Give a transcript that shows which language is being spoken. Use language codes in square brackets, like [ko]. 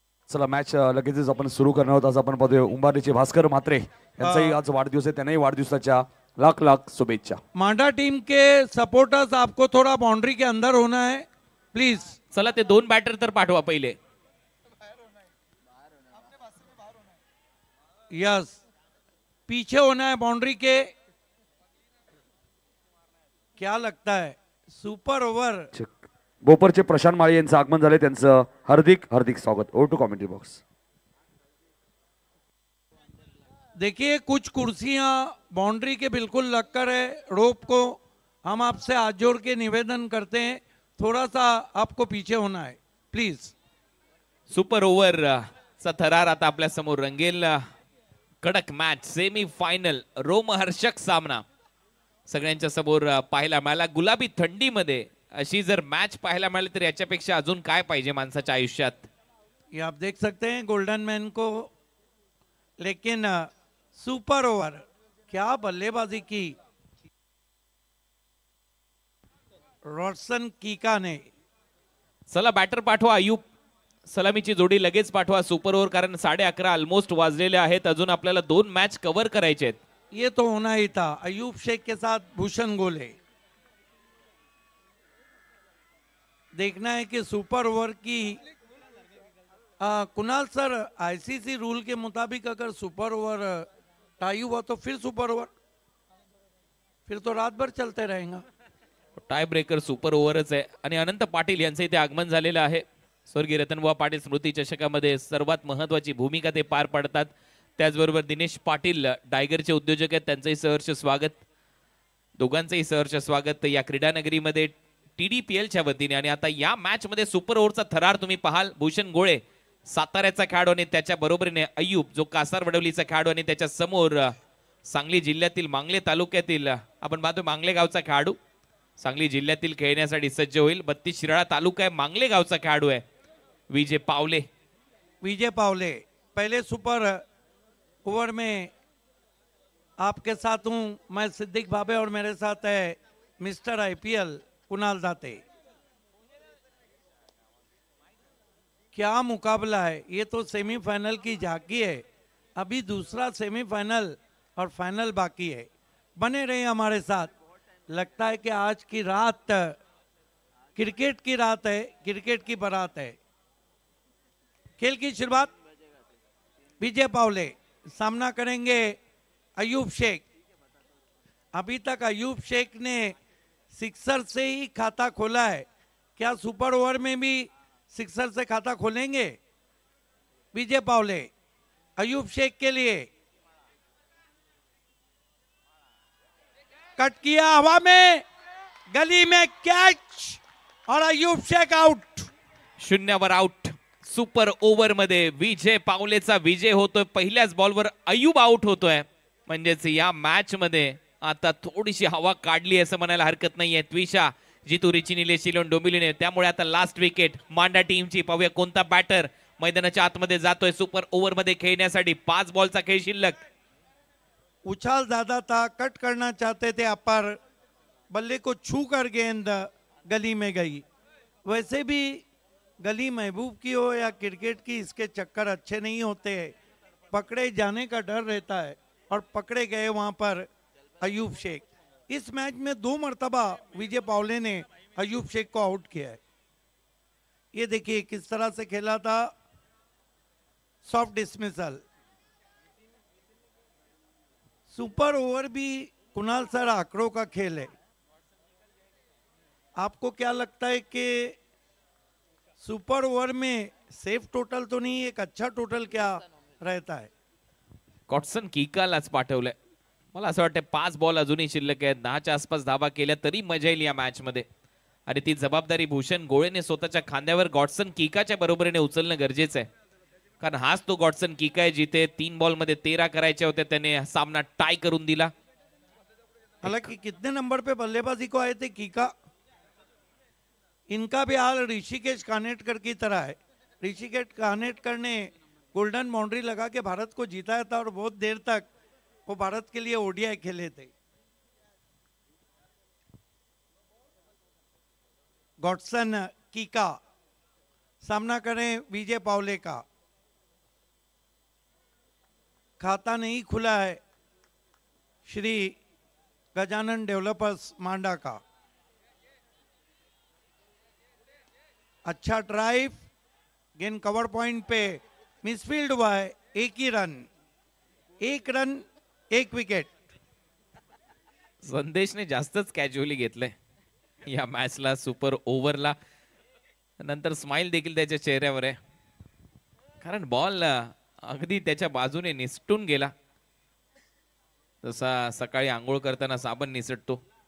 [mr] चला मॅच लगेचच आपण सुरू करणार आहोत. आज आपण पाहतोय उंबारीचे भास्कर म्हात्रे यांचाही आज वाढदिवस आहे. त्यांनाही वाढदिवसाच्या लाख लाख शुभेच्छा. [hi] मांडा टीम के सपोर्टर्स आपको थोड़ा बाउंड्री के अंदर होना है प्लीज. [mr] चला ते 2 बॅटर तर पाठवा पहिले. [hi] यस पीछे होना है बाउंड्री के. क्या लगता है सुपर ओवर. [mr] बोपरचे प्रशांत माळी यांचं आगमन झाले. त्यांचं हार्दिक हार्दिक स्वागत. [en] Over to commentary box. [hi] देखिए कुछ कुर्सियां बाउंड्री के बिल्कुल लगकर है रोप को. हम आपसे हाथ जोड़ के निवेदन करते हैं थोड़ा सा आपको पीछे होना है प्लीज. [mr] सुपर ओव्हर चा थरार आता आपल्या समोर रंगेल. कडक मॅच सेमी फायनल रोमहर्षक सामना सगळ्यांच्या समोर पाहायला मिळाला. गुलाबी थंडीमध्ये अशी जर मॅच पाहायला मिळाली तर याच्यापेक्षा अजून काय पाहिजे माणसाच्या आयुष्यात. [hi] ये आप देख सकते हैं गोल्डन मैन को. लेकिन सुपर ओवर क्या बल्लेबाजी की रॉडसन कीका ने. [mr] चला बॅटर पाठवा. अयूब सलामीची जोडी लगेच पाठवा सुपर ओव्हर, कारण 11:30 ऑलमोस्ट वाजलेले आहेत. अजून आपल्याला 2 मॅच कव्हर करायचे आहेत. [hi] ये तो होना ही था. अयूब शेख के साथ भूषण गोले. देखना है कि सुपर ओवर की कुणाल सर आईसीसी रूल के मुताबिक अगर सुपर ओवर टाई हुआ तो फिर सुपर ओवर, फिर तो रात भर चलते रहेगा. [mr] टाय ब्रेकर सुपर ओव्हरच आहे. आणि अनंत पाटील यांचं इथे आगमन झालेलं आहे. स्वर्गीय रतनबुवा पाटील स्मृती चषकामध्ये सर्वात महत्वाची भूमिका ते पार पाडतात. त्याचबरोबर दिनेश पाटील टायगरचे उद्योजक आहेत, त्यांचंही सहर्ष स्वागत. दोघांचंही सहर्ष स्वागत या क्रीडा नगरीमध्ये TDPLच्या वतीने. आणि आता या मॅच मध्ये सुपर ओव्हरचा थरार तुम्ही पाहाल. भूषण गोळे साताऱ्याचा खेळाडू आणि त्याच्या बरोबरीने अय्यूब जो कासार वडवलीचा खेळाडू आणि त्याच्या समोर सांगली जिल्ह्यातील मांगले तालुक्यातील आपण पाहतो मांगले गावचा खेळाडू सांगली जिल्ह्यातील खेळण्यासाठी सज्ज होईल. 32 शिराळा तालुका आहे, मांगले गावचा खेळाडू आहे विजय पावले. [hi] विजय पावले पहले सुपर ओवर में आपके साथ हूं मैं सिद्दीक भाभे और मेरे साथ है मिस्टर IPL कुणाल दाते. क्या मुकाबला है, ये तो सेमीफाइनल की झांकी है. अभी दूसरा सेमीफाइनल और फाइनल बाकी है. बने रहे हमारे साथ. लगता है कि आज की रात क्रिकेट की रात है, क्रिकेट की बारात है. खेल की शुरुआत विजय पावले सामना करेंगे अयूब शेख. अभी तक अयूब शेख ने सिक्सर से ही खाता खोला है. क्या सुपर ओवर में भी सिक्सर से खाता खोलेंगे विजय पावले? अयूब शेख के लिए कट किया हवा में, गली में कैच और अयूब शेख आउट. [mr] शून्यावर आउट. सुपर ओव्हर मध्ये विजय पावलेचा विजय होतोय. पहिल्याच बॉलवर अय्यूब आउट होतोय. म्हणजेच या मॅच मध्ये आता थोडीशी हवा काढली असं म्हणायला हरकत नाहीये. त्विषा जितू रिची निलेश शिलोन डोंबिवलीने. त्यामुळे आता लास्ट विकेट मांडा टीमची. पाहूया कोणता बॅटर मैदानाच्या आतमध्ये जातोय सुपर ओव्हर मध्ये खेळण्यासाठी. 5 बॉलचा खेळ शिल्लक. [hi] उछाल ज्यादा था, कट करना चाहते थे अपर, बल्ले को छू कर गेंद गली में गई. वैसे भी गली महबूब की हो या क्रिकेट की, इसके चक्कर अच्छे नहीं होते. पकड़े जाने का डर रहता है और पकड़े गए वहां पर अयूब शेख. इस मैच में 2 मरतबा विजय पावले ने अयूब शेख को आउट किया है. ये देखिए किस तरह से खेला था, सॉफ्ट डिसमिसल. सुपर ओवर भी कुणाल सर आंकड़ों का खेल है. आपको क्या लगता है कि सुपर ओवर में सेफ टोटल तो नहीं, एक अच्छा टोटल क्या रहता है? [mr] कॉटसन किकालाच पाठवलंय. मला असं वाटतं 5 बॉल अजूनही शिल्लक आहेत. 10च्या आसपास धावा केल्या तरी मजा येईल या मॅच मध्ये. आणि ती जबाबदारी भूषण गोळेने स्वतःच्या खांद्यावर गॉडसन किकाच्या बरोबरीने उचलणं गरजेचं आहे. कारण हाच तो गॉडसन किका आहे जिथे 3 बॉल मध्ये 13 करायचे होते, त्याने सामना टाय करून दिला. [hi] हालांकि कितने नंबर पे बल्लेबाजी को आए थे कीका, इनका भी हाल ऋषिकेश कानेटकर की तरह है. ऋषिकेश कानेटकर ने गोल्डन बाउंड्री लगा के भारत को जीताया था और बहुत देर तक वो भारत के लिए ODI खेले थे. गॉडसन कीका सामना करें विजय पावले का. खाता नहीं खुला है श्री गजानन डेवलपर्स मांडा का. अच्छा ड्राइव, गेंद कवर पॉइंट पे मिसफील्ड हुआ है. एक ही रन, 1 रन 1 विकेट. [mr] संदेशने जास्तच कॅज्युअली घेतलंय या मॅचला, सुपर ओव्हरला. नंतर स्माइल देखील त्याच्या चेहऱ्यावर आहे, कारण बॉल अगदी त्याच्या बाजूने निसटून गेला, जसा सकाळी आंघोळ करताना साबण निसटतो.